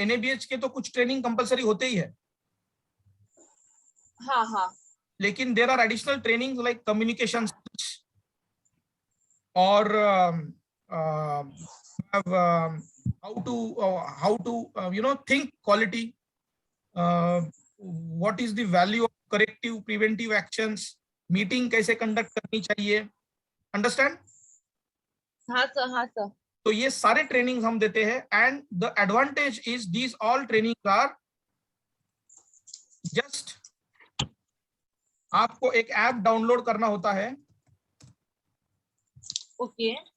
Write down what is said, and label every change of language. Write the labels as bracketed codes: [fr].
[hi] NABH के तो कुछ ट्रेनिंग कंपलसरी होते ही है, हाँ हाँ, [en] लेकिन there are additional trainings like communication skills or how to you know, think quality, what is the value of corrective preventive actions, [hi] meeting कैसे कंडक्ट करनी चाहिए, अंडरस्टैंड। हाँ सर, हाँ सर। तो ये सारे ट्रेनिंग हम देते हैं, [en] and the advantage is these all training are just, [hi] आपको एक ऐप डाउनलोड करना होता है ओके